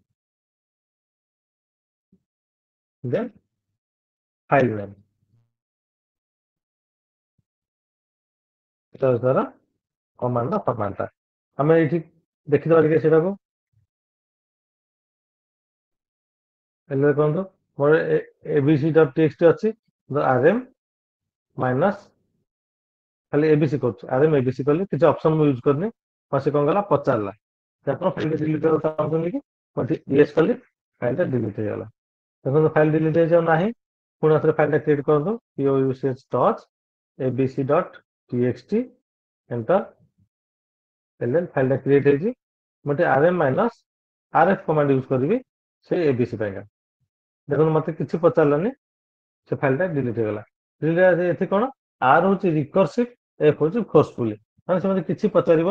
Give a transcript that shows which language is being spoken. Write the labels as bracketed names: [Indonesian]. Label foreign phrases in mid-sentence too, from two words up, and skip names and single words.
[English] then file name [Odia] ଏଟା ହଉଛି ତାର କମାଣ୍ଡ ର ଫର୍ମାଟ ଟା ଆମେ ଏଇଠି ଦେଖିଦବା ଟିକେ ସେଟାକୁ ହେଲେ ଦେଖନ୍ତୁ ମୋର abc.txt ଅଛି rm माइनस खाली एबीसी କରୁଛି ଆରଏମ୍ ଏବିସି କଲି କିଛି ଅପସନ ମୁଁ ୟୁଜ କରିନି ସେ କଣ କଲା ପଚାରିଲା ଯେ ଆପଣ ଫାଇଲ ଡିଲିଟ କରିବାକୁ ଚାହୁଁଛନ୍ତି କି ମୁଁ ୟେସ୍ କଲି ଫାଇଲଟା ଡିଲିଟ ହେଇଗଲା ଦେଖନ୍ତୁ ଫାଇଲ ଡିଲିଟ ହେଇଯାଉ ନାହିଁ ପୁଣି ଆଉଥରେ ଫାଇଲଟା କ୍ରିଏଟ କରନ୍ତୁ [English] pouch touch abc.txt [Odia] ଏଣ୍ଟର ଏଲଏନ ଫାଇଲଟା କ୍ରିଏଟ ହେଇଛି ମୁଁ rm ମାଇନସ rf କମାଣ୍ଡ ୟୁଜ କରିବି ସେ ଏବିସି ପାଇଁକା ଦେଖନ୍ତୁ ମତେ କିଛି ପଚାରିଲାନି ସେ ଫାଇଲଟା ଡିଲିଟ ହେଇଗଲା ଡିଲିଟ ଏଠି କଣ ଆର ହଉଛି ରିକର୍ସିଭ ଏଫ ହଉଛି ଫୋର୍ସଫୁଲି ମାନେ ସେମାନେ କିଛି ପଚାରିବନି